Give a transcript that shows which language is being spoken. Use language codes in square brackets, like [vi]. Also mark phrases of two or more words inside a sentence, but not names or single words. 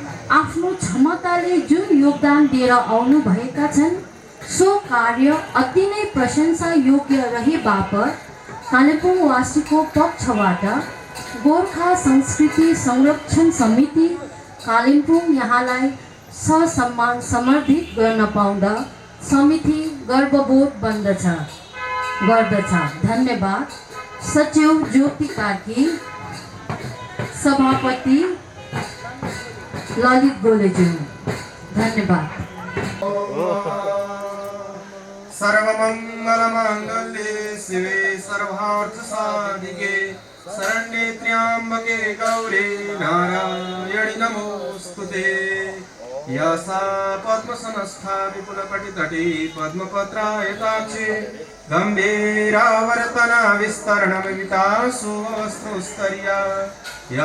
[ne] आफ्नो क्षमताले जुन योगदान दिएर आउनुभएका छन् सो कार्य अति नै प्रशंसा योग्य रहे बापत कालेबुङवासीको पक्षबाट गोर्खा संस्कृति संरक्षण समिति कालिम्पोङ यहाँलाई ससम्मान समर्पित गर्न पाउँदा समिति गर्वबोध गर्दछ। धन्यवाद। सचिव ज्योति कार्की, सभापति ललित गोलेज्यू। धन्यवाद। [sa] सर्वमंगलमांगल्ये शिवे सर्वार्थसाधिके शरण्ये त्र्यंबके गौरी नारायणि नमोस्तुते। यसा पद्मसनस्था विपुलकटितटे पद्मपत्रायताक्षे गम्भीरावर्तना विस्तरणमितासुस्तुस्तर्या या